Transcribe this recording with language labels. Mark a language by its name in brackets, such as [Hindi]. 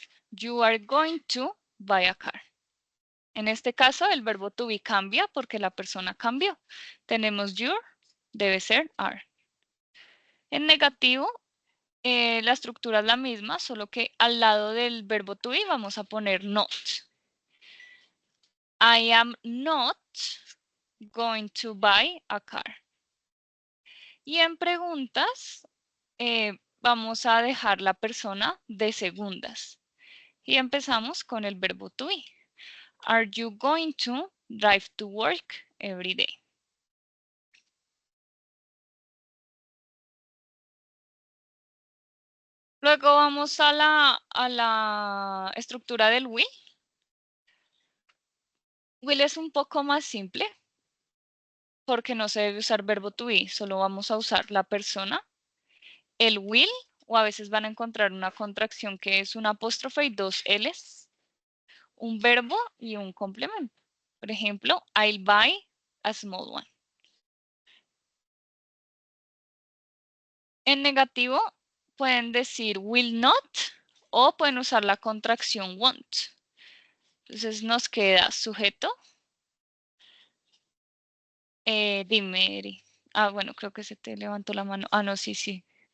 [English] You are going to buy a car. [Spanish] En este caso, el verbo to be cambia porque la persona cambió. Tenemos your, debe ser are. En negativo, la estructura es la misma, solo que al lado del verbo to be vamos a poner not. [English] I am not going to buy a car. [Spanish] Y en preguntas, vamos a dejar la persona de segundas. Y empezamos con el verbo to be. [English] Are you going to drive to work every day? [Spanish] Luego vamos a la estructura del will. Will es un poco más simple porque no se debe usar verbo to be, solo vamos a usar la persona, el will, o a veces van a encontrar una contracción que es un apóstrofe y 2 L's, un verbo y un complemento. Por ejemplo, [English] I'll buy a small one. [Spanish] En negativo pueden decir will not o pueden usar la contracción won't. Entonces nos queda sujeto. Dime, Eri. Ah, bueno, creo que se te levantó la mano. Ah, no, sí, sí.